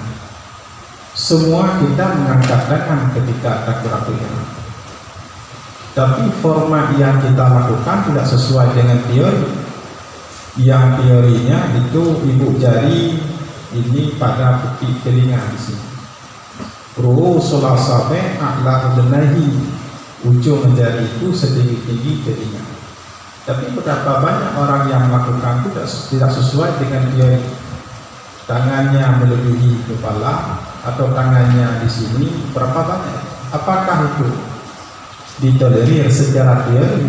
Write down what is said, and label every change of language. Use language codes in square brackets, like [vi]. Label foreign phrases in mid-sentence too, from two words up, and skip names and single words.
[id] Semua kita mengangkat tangan ketika takbiratul ihram, tapi format yang kita lakukan tidak sesuai dengan teori. Yang teorinya itu ibu jari ini pada peti telinga di sini. [ar] رؤوس الأصابع على أذنيه, [id] ujung jari itu setinggi-tinggi telinga. Tapi betapa banyak orang yang melakukan itu tidak sesuai dengan teori. Tangannya melebihi kepala atau tangannya di sini, berapa banyak? Apakah itu ditolerir secara teori?